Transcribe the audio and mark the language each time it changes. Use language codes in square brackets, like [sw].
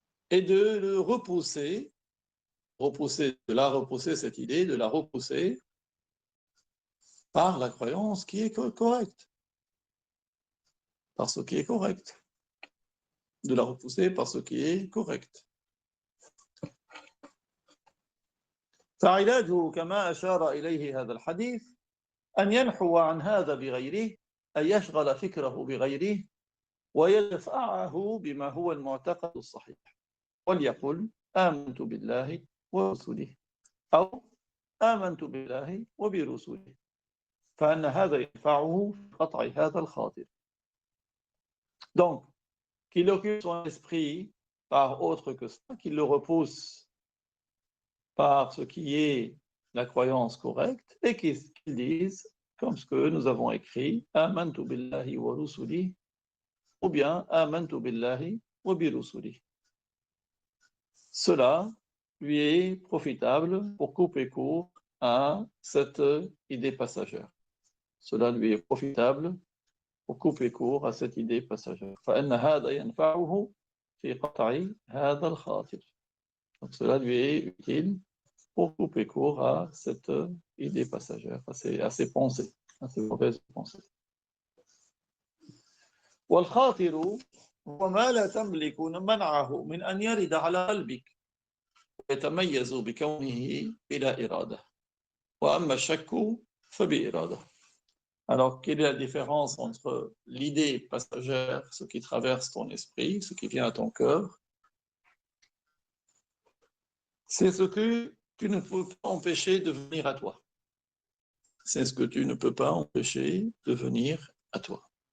[fr] Et de le repousser, de la repousser cette idée, de la repousser par la croyance qui est correcte, par ce qui est correct, de la repousser par ce qui est correct. [ar] فعلاجه كما أشار إليه هذا الحديث أن ينحو عن هذا بغيره أن يشغل فكره بغيره ويدفعه بما هو المعتقد الصحيح وليقل آمنت بالله ورسله أو آمنت بالله وبرسله فأن هذا ينفعه في قطع هذا الخاطر. [fr] Donc, qu'il occupe son esprit par autre que ça, qu'il le repousse par ce qui est la croyance correcte, et qu'ils disent, comme ce que nous avons écrit, [ar] Amantu billahi wa rusuli, [fr] ou bien [ar] Amantu billahi wa bi rusuli. [fr] Cela lui est profitable pour couper court à cette idée passagère. Cela lui est profitable pour couper court à cette idée passagère. [ar] فإن هذا ينفعه في قطع هذا الخاطر. [fr] Donc cela lui est utile pour couper court à cette idée passagère, à ces pensées, à ces mauvaises pensées. [ar] والخاطر هو ما لا تملك منعه من أن يرد على قلبك ويتميز بكونه بلا إرادة وأما الشك فبإرادة. [fr] Alors, quelle est la différence entre l'idée passagère, ce qui traverse ton esprit, ce qui vient à ton cœur? C'est ce que tu ne peux pas empêcher de venir à toi. C'est ce que tu ne peux pas empêcher de venir à toi.